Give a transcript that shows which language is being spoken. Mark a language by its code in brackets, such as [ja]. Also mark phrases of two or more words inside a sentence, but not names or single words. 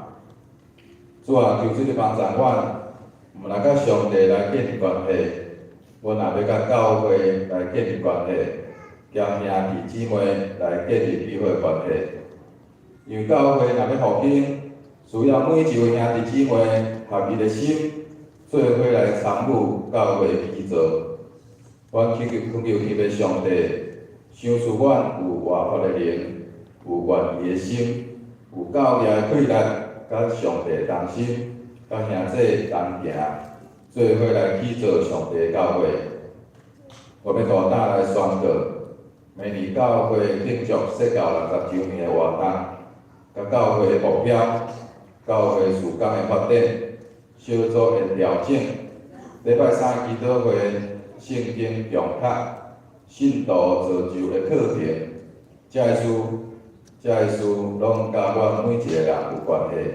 [nan] 主啊，求主你帮助阮，毋若甲上帝来建立关系，阮也要甲教会来建立关系，甲兄弟姊妹来建立美好的关系。因为教会若要复兴，需要每一位兄弟姊妹合一的心，做伙来参与教会的建造。阮祈求迄个上帝，赏赐阮有活泼的灵，有愿意的心，有教义的气力，甲上帝同心，甲兄弟同行，做伙来建造上帝的教会。我要大胆来宣告，明年教会庆祝设教60周年的活动，甲教会的目标、教会事工的发展、小组的调整、礼拜三祈祷会、圣经讲读、信徒造就的课程，这些事拢甲阮每一个人有关系。